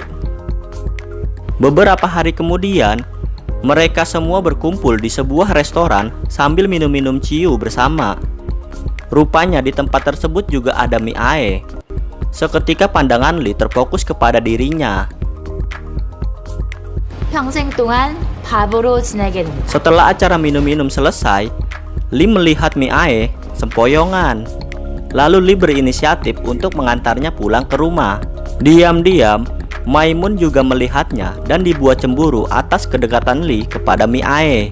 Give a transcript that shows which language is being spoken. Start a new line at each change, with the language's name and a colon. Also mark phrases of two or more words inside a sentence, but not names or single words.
Indonesian: Beberapa hari kemudian, mereka semua berkumpul di sebuah restoran sambil minum-minum ciu bersama. Rupanya di tempat tersebut juga ada Mie. Seketika pandangan Lee terfokus kepada dirinya.
Korean: 평생 동안 바보로 지내겠네.
Indonesian: Setelah acara minum-minum selesai, Lee melihat Mie sempoyongan. Lalu Lee berinisiatif untuk mengantarnya pulang ke rumah. Diam-diam, Maimun juga melihatnya dan dibuat cemburu atas kedekatan Lee kepada Mie.